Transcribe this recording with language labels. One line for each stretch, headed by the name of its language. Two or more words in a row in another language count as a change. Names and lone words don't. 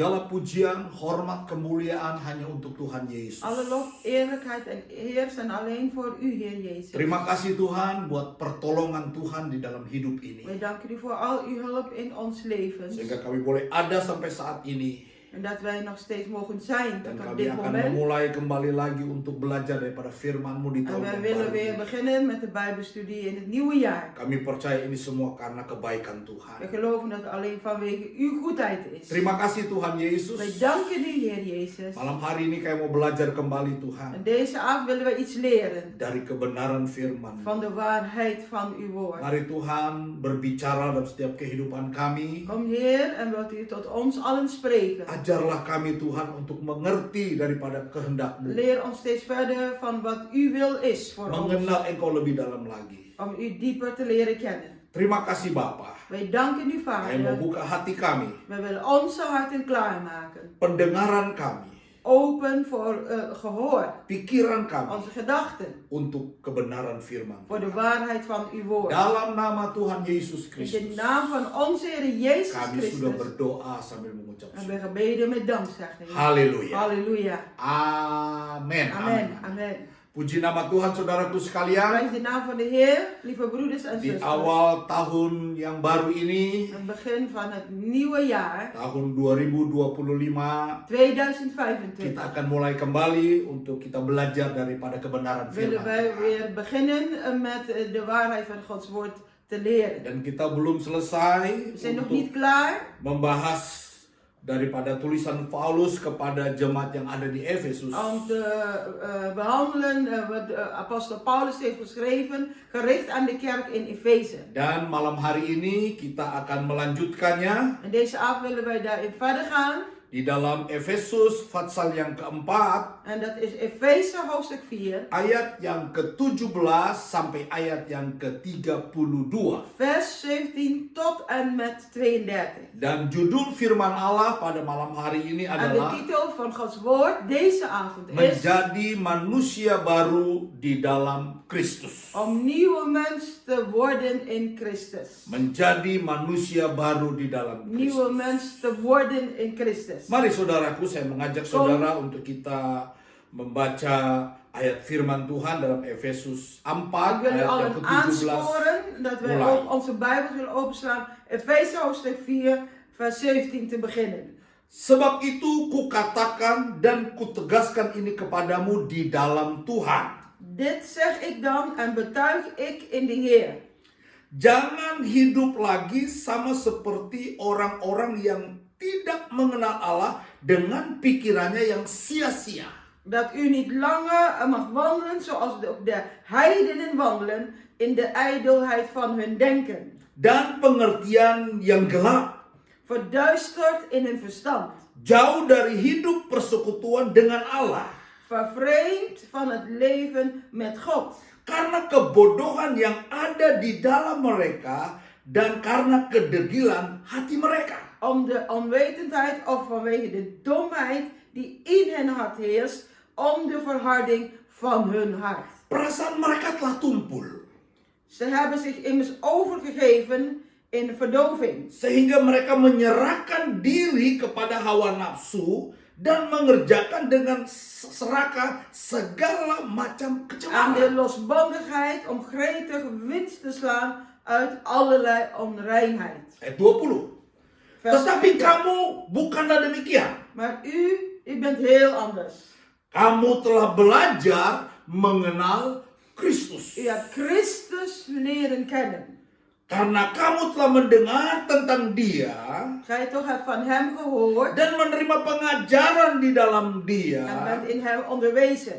Indonesian: pujian, hormat, kemuliaan hanya untuk Tuhan Yesus.
Dutch: Alle lof, eerlijkheid en eer zijn alleen voor u, Heer Jezus.
Indonesian: Terima kasih Tuhan buat pertolongan Tuhan di dalam hidup ini.
Dutch: Wij danken u voor al uw hulp in ons leven.
Indonesian: Sehingga kami boleh ada sampai saat ini.
Dutch: En dat wij nog steeds mogen zijn
Indonesian: Dan
Dutch: tot op
Indonesian: kami
Dutch: dit
Indonesian: akan
Dutch: moment.
Indonesian: memulai kembali lagi untuk belajar daripada firman-Mu di
Dutch: En
Indonesian: tahun
Dutch: wij
Indonesian: yang
Dutch: willen
Indonesian: baru
Dutch: weer
Indonesian: ini.
Dutch: beginnen met de Bijbelstudie in het nieuwe jaar.
Indonesian: Kami percaya ini semua karena kebaikan
Dutch: We
Indonesian: Tuhan.
Dutch: geloven dat het alleen vanwege uw goedheid is.
Indonesian: Terima kasih Tuhan Yesus.
Dutch: Wij danken u, Heer Jezus.
Indonesian: Malam hari ini kami mau belajar kembali Tuhan.
Dutch: En deze avond willen we iets leren
Indonesian: Dari kebenaran firman.
Dutch: van de waarheid van uw woord.
Indonesian: Mari Tuhan berbicara dalam setiap kehidupan kami.
Dutch: Kom Heer en wilt u tot ons allen spreken.
Indonesian: Ajarlah kami Tuhan untuk mengerti daripada kehendak-Mu.
Dutch: Leer ons steeds verder van wat uw wil is voor ons.
Indonesian: Mengenal Engkau lebih dalam lagi.
Dutch: Om u dieper te leren kennen.
Indonesian: Terima kasih Bapa.
Dutch: Wij danken u,
Indonesian: Kami mau
Dutch: Vader.
Indonesian: buka hati kami.
Dutch: Wij willen onze harten klaarmaken.
Indonesian: Pendengaran kami.
Dutch: Open voor gehoor.
Indonesian: Pikiran kami.
Dutch: Onze gedachten.
Indonesian: Untuk kebenaran firman.
Dutch: Voor de waarheid van uw woord.
Indonesian: Dalam nama Tuhan Yesus
Dutch: In de
Indonesian: Kristus.
Dutch: naam van onze Heer Jezus
Indonesian: Kami sudah
Dutch: Christus.
Indonesian: berdoa sambil mengucap
Dutch: En
Indonesian: syukur.
Dutch: we gebeden met dankzegging.
Indonesian: Haleluya.
Dutch: Halleluja.
Indonesian: Amin.
Dutch: Amen. Amen.
Indonesian: Puji nama Tuhan saudaraku sekalian.
Dutch: Prijs de naam van de Heer, lieve broeders en
Indonesian: Di
Dutch: zusters.
Indonesian: awal tahun yang baru ini,
Dutch: Het begin van het nieuwe jaar,
Indonesian: tahun 2025,
Dutch: 2025,
Indonesian: kita akan mulai kembali untuk kita belajar daripada kebenaran
Dutch: willen
Indonesian: firman
Dutch: wij
Indonesian: Tuhan.
Dutch: weer beginnen met de waarheid van Gods woord te leren.
Indonesian: Dan kita belum selesai
Dutch: We zijn nog
Indonesian: untuk
Dutch: niet klaar
Indonesian: membahas daripada tulisan Paulus kepada jemaat yang ada di Efesus.
Dutch: om te behandelen wat apostel Paulus heeft geschreven, gericht aan de kerk in Efeze.
Indonesian: Dan malam hari ini kita akan melanjutkannya
Dutch: En deze avond willen wij daarin verder gaan.
Indonesian: di dalam Efesus pasal yang keempat,
Dutch: En dat is Efeze hoofdstuk 4,
Indonesian: ayat yang ke-17 sampai ayat yang ke-32.
Dutch: vers 17 tot en met 32.
Indonesian: Dan judul firman Allah pada malam hari ini
Dutch: En de
Indonesian: adalah
Dutch: titel van Gods woord deze avond is
Indonesian: menjadi manusia baru di dalam Kristus.
Dutch: om nieuwe mens te worden in Christus.
Indonesian: Menjadi manusia baru di dalam
Dutch: Nieuwe
Indonesian: Kristus.
Dutch: mens te worden in Christus.
Indonesian: Mari saudaraku, saya mengajak saudara untuk kita membaca ayat firman Tuhan dalam Efesus 4
Dutch: Ik wil u
Indonesian: ayat yang
Dutch: allen
Indonesian: ke-17.
Dutch: aansporen dat wij
Indonesian: Mulai.
Dutch: ook onze Bijbel zullen openslaan. Efeze hoofdstuk 4, vers 17 te beginnen.
Indonesian: Sebab itu kukatakan dan kutegaskan ini kepadamu di dalam Tuhan.
Dutch: Dit zeg ik dan en betuig ik in de Heer.
Indonesian: Jangan hidup lagi sama seperti orang-orang yang tidak mengenal Allah dengan pikirannya yang sia-sia.
Dutch: Dat u niet langer mag wandelen zoals de heidenen wandelen in de ijdelheid van hun denken.
Indonesian: Dan pengertian yang gelap.
Dutch: Verduisterd in hun verstand.
Indonesian: Jauh dari hidup persekutuan dengan Allah.
Dutch: Vervreemd van het leven met God.
Indonesian: Karena kebodohan yang ada di dalam mereka dan karena kedegilan hati mereka.
Dutch: Om de onwetendheid of vanwege de domheid die in hun hart heerst. Om de verharding van hun hart.
Indonesian: Perasaan mereka telah tumpul.
Dutch: Ze hebben zich immers overgegeven in verdoving.
Indonesian: Sehingga mereka menyerahkan diri kepada hawa nafsu dan mengerjakan dengan serakah segala macam
Dutch: Aan de
Indonesian: kecemaran.
Dutch: losbandigheid om gretig winst te slaan uit allerlei onreinheid.
Indonesian: Ayat 20.
Dutch: Vers
Indonesian: Tetapi
Dutch: 20.
Indonesian: kamu bukanlah demikian.
Dutch: Maar u bent heel anders.
Indonesian: Kamu telah belajar mengenal Kristus.
Dutch: U hebt Christus leren kennen.
Indonesian: Karena kamu telah mendengar tentang Dia
Dutch: Gij toch hebt van hem gehoord
Indonesian: dan menerima pengajaran di dalam
Dutch: en
Indonesian: Dia
Dutch: bent in hem onderwezen.